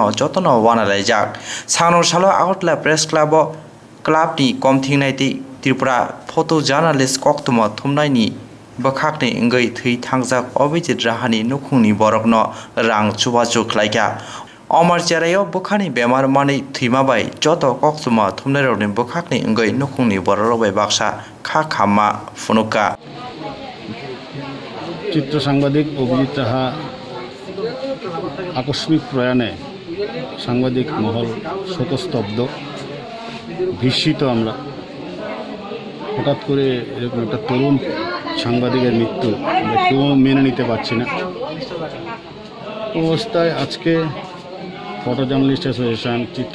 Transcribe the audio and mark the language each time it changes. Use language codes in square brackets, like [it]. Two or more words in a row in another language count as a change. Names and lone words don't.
[trp] जतन वानालायजाक सानो सालो आगरतला प्रेस क्लाबनि कमथिंनायति त्रिपुरा [en] photo journalist [trp] कोक्तमा थुमनायनि बखाकनि इंगै थै थांजाक अभिजित राहानि नुखुंनि बरकनो रां चुबाचु खलायगा अमर चेरायो बुखानि बेमार मानै थैमाबाय जत कोक्तमा थुमनायनि बुखाकनि इंगै नुखुंनि बररबाय बाक्सा खामा फुनुका [bn] চিত্র সাংবাদিক অভিজিৎ রাহা আকস্মিক প্রয়াণে সাংবাদিক মহল শোকস্তব্ধ বিস্মিত আমরা হঠাৎ করে এরকম একটা তরুণ সাংবাদিকের মৃত্যু আমরা কেউ মেনে নিতে পারছি না অবস্থায় আজকে [en] photo journalist association [bn] চিত্র